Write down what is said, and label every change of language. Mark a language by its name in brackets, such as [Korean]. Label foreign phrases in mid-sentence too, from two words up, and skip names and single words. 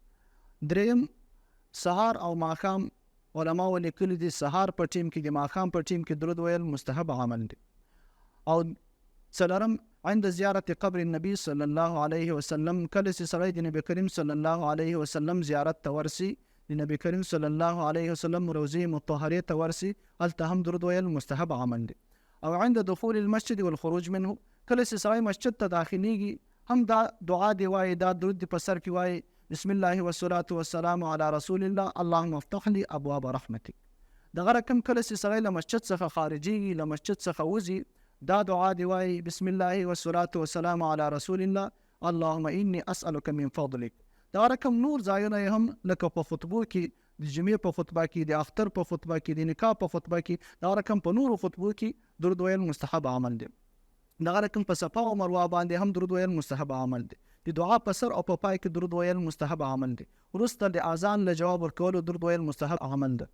[Pashto] دریم سهار او ماښام علماء لیکلي دي سهار په ټیم کې د ماښام په ټیم کې درود ویل مستحب عمل دی. او څلورم [Arabic] عند زیارت قبر النبي صلی الله علیه وسلم، [Pashto] کله چې سړی د نبی کریم [Arabic] صلی الله علیه وسلم [Pashto] زیارت ته ورسي، د نبی کریم [Arabic] صلی الله علیه وسلم [Pashto] روضې مطهرې ته ورسي، هلته هم درود ویل مستحب عمل دی. [Arabic] او عند دخول المسجد والخروج منه، [Pashto] کله چې سړی مسجد ته داخليږي هم دا دعا دی وایي، دا درود دی په سر کې وایي [Arabic] بسم الله والصلاة والسلام على رسول الله اللهم افتح لي ابواب رحمتك. [Pashto] دغه رقم کله چې سړی له مسجد څخه خارجيږي، له مسجد څخه وځي، دا دعا دی وایي [Arabic] بسم الله والصلاة والسلام على رسول الله اللهم اني اسألك من فضلك. [Pashto] دغه رقم نور ځایونه هم لکه په خطبو کې، د جمعې په خطبه کې، د اختر په خطبه کې، د نکاح په خطبه کې، دغه رقم په نورو خطبو کې درود ویل مستحب عمل دی. دغه رقم په صفا او مروه باندې هم درود ویل مستحب عمل دی. د دعا په سر او په پای کې درود ویل مستحب عمل دی. وروسته د اذان له جواب ورکولو درود ویل مستحب عمل دی.